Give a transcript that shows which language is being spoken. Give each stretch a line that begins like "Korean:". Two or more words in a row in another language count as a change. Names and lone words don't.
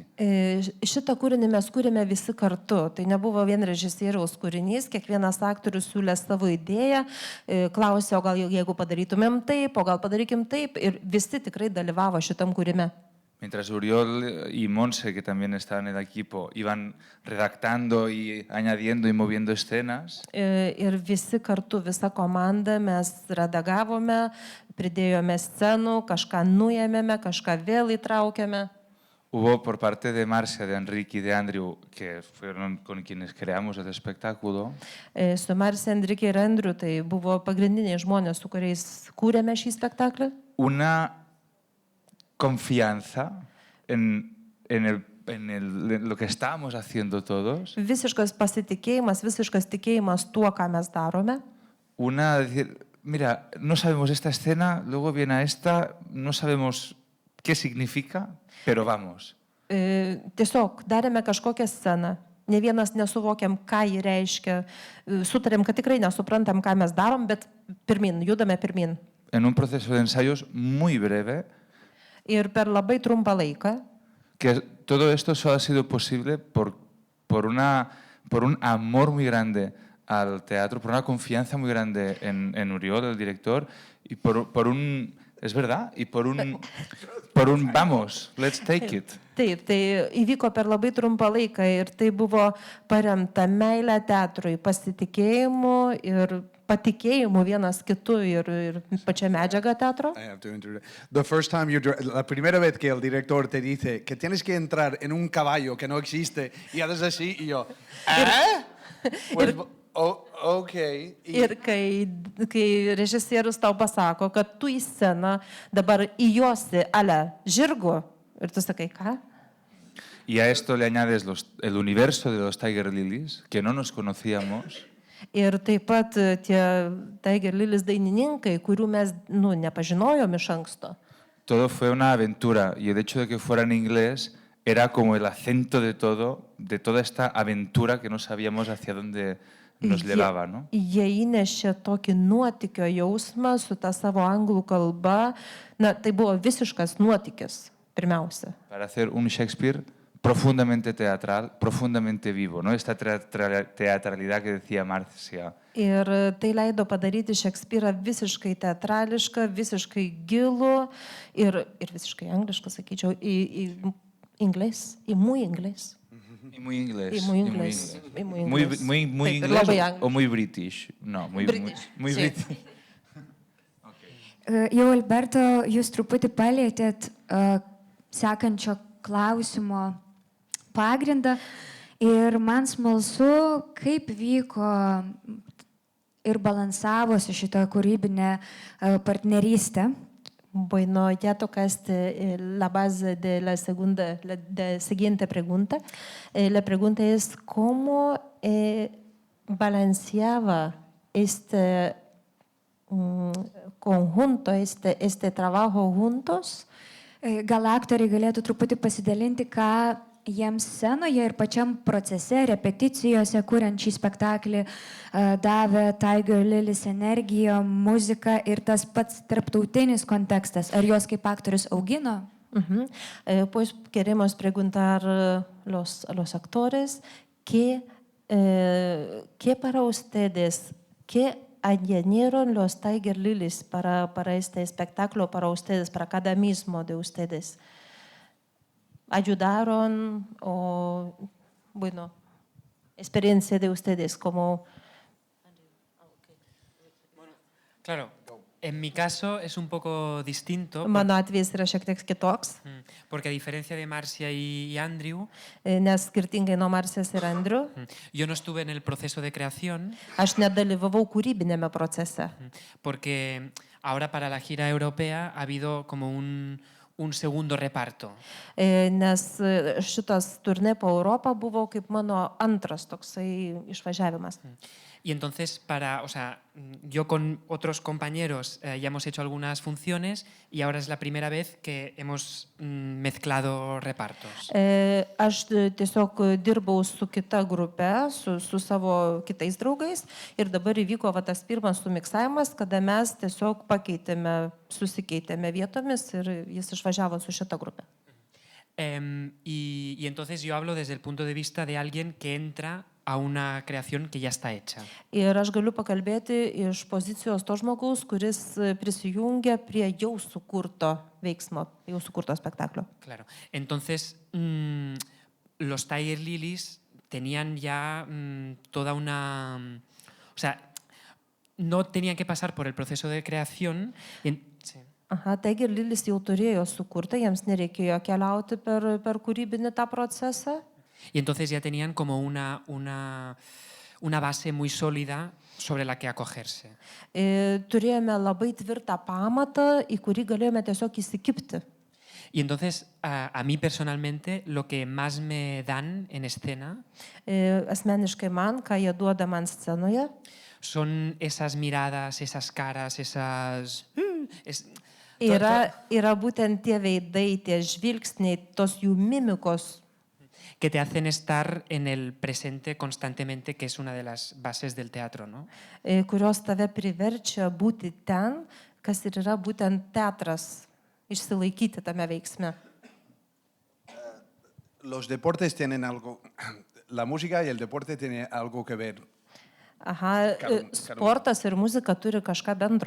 Lithuanian: Šitą kūrinį mes kūrėme visi kartu. Tai nebuvo vien režisieriaus kūrinys, kiekvienas aktorius siūlė savo idėją, klausė, o gal jeigu padarytumėm taip, o gal padarykim taip, ir visi tikrai dalyvavo šitam kūrime.
Spanish: Mientras Oriol y Monse, que también estaban en el equipo, iban redactando y añadiendo y moviendo escenas.
Lithuanian: Ir visi kartu, visa komanda, mes redagavome, pridėjome scenų, kažką nuėmėme, kažką vėl įtraukėme.
Spanish: Hubo por parte de Marcia, de Enrique y de Andrew, que fueron con quienes creamos el espectáculo.
Lithuanian: Su Marcia, Enrique ir Andrew, tai buvo pagrindiniai žmonės, su kuriais kūrėme šį spektaklį.
Spanish: Una confianza en en lo que estábamos haciendo todos.
Lithuanian: Visiškas pasitikėjimas, visiškas tikėjimas tuo, ką mes darome.
Spanish: Una, decir, mira, no sabemos esta escena, luego viene a esta, no sabemos qué significa, pero vamos.
Lithuanian: Tiesiog darėme kažkokią sceną. Ne vienas nesuvokiam, ką ji reiškia. Sutarėm, kad tikrai nesuprantam, ką mes darom, bet pirmin, judame pirmin.
Spanish: En un proceso de ensayos muy breve,
Lithuanian: Ir per labai trumpą laiką.
Spanish: que todo esto solo ha sido posible por un amor muy grande al teatro, por una confianza muy grande en Uriol, el director, y por un, es verdad, y por un vamos,
English: let's take it.
Lithuanian: Taip, tai įvyko per labai trumpą laiką ir tai buvo paremta meilė teatrui, pasitikėjimu ir patikėjimu vienas kitu ir pačia medžiaga teatro.
English: I have to interrupt. The first time
Spanish: la primera vez que el director te dice que tienes que entrar en un caballo que no existe y haces así y yo, Pues, ok.
Lithuanian: Ir kai režisierius tau pasako, kad tu į sceną dabar įjosi ale žirgu ir tu sakai, ką?
Spanish: Y a esto le añades el universo de los Tiger Lilies, que no nos conocíamos.
Lithuanian: Ir taip pat tie Tiger Lilies dainininkai, kurių mes nepažinojom iš anksto.
Spanish: Todo fue una aventura y el hecho de que fuera en inglés era como el acento de todo, de toda esta aventura que no sabíamos hacia dónde nos llevaba, ¿no?
Lithuanian: Jie įnešė tokį nuotykio jausmą su ta savo anglų kalba. Na, tai buvo visiškas nuotykis, pirmiausia.
Spanish: Para hacer un Shakespeare profundamente teatral, profundamente vivo, ¿no? Esta teatralidad que decía Marcia.
Lithuanian: Ir tai leido padaryti Šekspyrą visiškai teatrališką, visiškai gilų ir visiškai anglišką, sakyčiau, į
Spanish: inglés, y muy inglés. Y muy inglés. Y muy inglés. Y muy inglés. Muy
Lithuanian: Taip, ir
Spanish: inglés
Lithuanian: labai
Spanish: o muy british. No, muy British, muy sí. british.
Lithuanian: Jau Alberto, jūs truputį palėtėt sekančio klausimo pagrindą ir man smalsu, kaip vyko ir balansavosi šitą kūrybinę partnerystę.
Spanish: Bueno, ya tocaste la base de la siguiente pregunta. La pregunta es, ¿cómo balanceaba este conjunto, este trabajo juntos?
Lithuanian: Gal aktoriai galėtų truputį pasidalinti, ką jiems scenoje ir pačiam procese, repeticijose, kuriant šį spektaklį, davė Tiger Lilies energija, muzika ir tas pats tarptautinis kontekstas. Ar juos kaip aktorius augino?
Spanish: Pues queremos preguntar a los actores qué para ustedes, qué añadieron los Tiger Lilies para este espectáculo, para ustedes, para cada mismo de ustedes. ¿Ayudaron o, bueno, experiencia de ustedes como... Claro, en mi caso es un poco distinto.
Lithuanian: Mano atvejis yra šiek tiek kitoks,
Spanish: Porque a diferencia de Marcia y Andrew,
Lithuanian: nes skirtingai nuo Marsijos ir Andrių,
Spanish: yo no estuve en el proceso de creación
Lithuanian: aš nedalyvavau kūrybinėme procese.
Spanish: porque ahora para la gira europea ha habido como un segundo reparto.
Lithuanian: Nes šitas turnė po Europą buvo kaip mano antras toksai išvažiavimas.
Spanish: Y entonces, yo con otros compañeros ya hemos hecho algunas funciones y ahora es la primera vez que hemos mezclado repartos.
Lithuanian: Aš tiesiog dirbau su kita grupe, su savo kitais draugais ir dabar įvyko tas pirmas sumiksavimas, kada mes tiesiog susikeitėme vietomis ir jis išvažiavo su šita grupe.
Spanish: Y entonces yo hablo desde el punto de vista de alguien que entra a una creación que ya está hecha.
Lithuanian: Ir aš galiu pakalbėti iš pozicijos to žmogaus, kuris prisijungia prie jau sukurto veiksmo, jau sukurto spektaklio.
Spanish: Claro. Entonces, los Tiger Lilies tenían ya toda una... O sea, no tenían que pasar por el proceso de creación. Sí.
Lithuanian: Tiger Lilies jau turėjo sukurtą, jiems nereikėjo keliauti per kūrybinį tą procesą.
Spanish: Y entonces ya tenían como una base muy sólida sobre la que acogerse.
Lithuanian: Turėjome labai tvirtą pamatą, į kurį galėjome tiesiog įsikibti.
Spanish: Y entonces, a mí personalmente, lo que más me dan en escena
Lithuanian: Asmeniškai man, ką jie duoda man scenoje,
Spanish: son esas miradas, esas caras, esas...
Lithuanian: yra būtent tie veidai, tie žvilgsniai, tos jų mimikos,
Spanish: que te hacen estar en el presente constantemente, que es una de las bases del teatro, ¿no?
Lithuanian: kurios tave priverčia būti ten, kas ir yra būtent teatras, išsilaikyti tame veiksme.
Spanish: Los deportes tienen algo, la música y el deporte tienen algo que ver,
Lithuanian: Aha, sportas ir muzika turi kažką bendro.